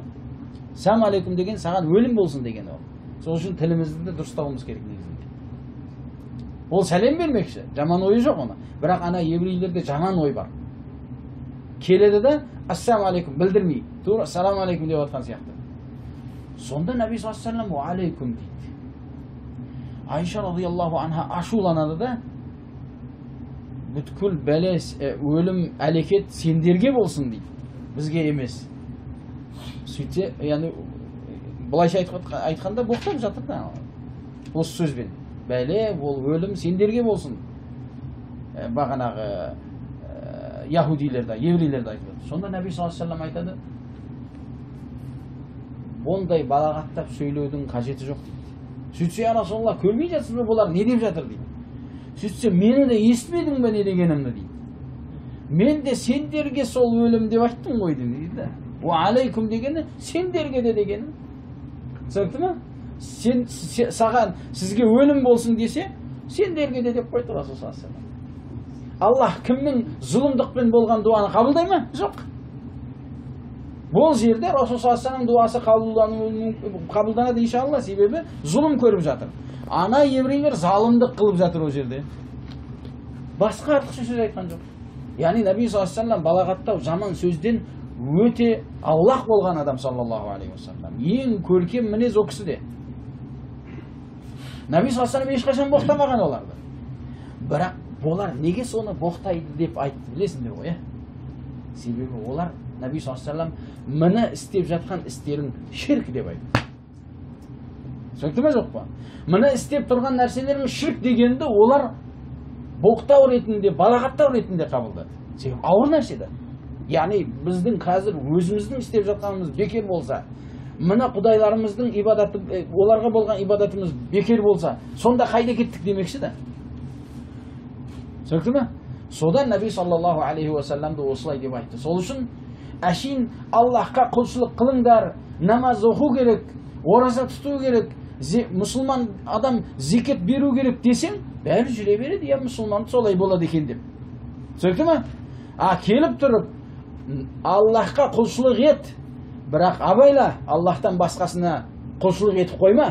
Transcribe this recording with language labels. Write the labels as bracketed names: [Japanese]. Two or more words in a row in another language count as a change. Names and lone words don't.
[Arabic] السلام عليكم [Kazakh] деген саған өлім болсын дегені ол. Сол үшін тілімізді де дұрыстауымыз керек негізінде. Ол сәлем бермекші. Жаман ойы жоқ оны. Бірақ ана еврейлерде жаман ой бар. Келеді де [Arabic] السلام عليكم [Kazakh] білдірмей, тура [Arabic] السلام عليكم [Kazakh] деп отқан сияқты. Сонда Наби [Arabic] صلى الله عليه وسلم [Kazakh] алейкум дейді. Айша [Arabic] رضي الله عنها [Kazakh] ашуланады да, бүткіл бәлес, өлім, әлекет сендерге болсын дейді, бізге емес. Сөйтсе, яғни бұлайша айтқанда боқтап жатыр да, осы сөзбен. Бәле, ол өлім сендерге болсын. Бағанағы яһудилерді, еврейлерді айтады. Сонда Наби [Arabic] صلى الله عليه وسلم [Kazakh] айтады, ондай балағаттап сөйлеудің қажеті жоқ дейді. Сөйтсе, [Arabic] يا رسول الله, [Kazakh] көрмей жатсыз ба, бұлар не деп жатыр дейді. Сөйтсе, мені де естімедің бе не дегенімді дейді. Мен де сендерге сол өлім деп айттым ғой дейді. [Arabic] وعليكم [Kazakh] дегені сендерге де дегенім. Түсінікті ма? Саған, сізге өлім болсын десе, сендерге де деп қойды Расул [Arabic] صلى الله عليه وسلم. [Kazakh] Аллах кімнің зұлымдықпен болған дуаны қабылдай ма? Жоқ. Бұл жерде Расул [Arabic] صلى الله عليه وسلم [Kazakh] дуасы қабылданады иншалла, себебі зұлым көріп жатыр. Ана еврейлер залымдық қылып жатыр ол жерде. Басқа артықша сөз айтқан жоқ. Яғни Наби [Arabic] صلى الله عليه وسلم [Kazakh] балағаттау жаман сөзден өте аулақ болған адам [Arabic] صلى الله عليه وسلم. [Kazakh] Ең көркем мінез о кісіде. Наби [Arabic] صلى الله عليه وسلم [Kazakh] ешқашан боқтамаған оларды. Бірақ олар неге соны боқтайды деп айтты білесіңдер ғой, себебі олар Наби [Arabic] صلى الله عليه وسلم [Kazakh] мені істеп жатқан істерін ширк деп айтты. Сөйті ме жоқ па? Мені істеп тұрған нәрселерін ширк дегенді олар боқтау ретінде, балағаттау ретінде қабылдады. Себебі ауыр нәрсе де. Яғни біздің қазір өзіміздің істеп жатқанымыз бекер болса, мына құдайларымыздың ибадаты, оларға болған ибадатымыз бекер болса, сонда қайда кеттік демекші да. Сөйті ме? Содан Наби [Arabic] صلى الله عليه وسلم [Kazakh] осылай деп айтты. Сол үшін әшейін Аллахқа құлшылық қылыңдар, намаз оқу керек, ораза тұту керек, мұсылман адам зекет беру керек десең, бәрі жүре береді, я мұсылман солай болады екен деп. Сөйті ме? Келіп тұрып, Аллахқа құлшылық ет, бірақ абайла, Аллахтан басқасына құлшылық етіп қойма.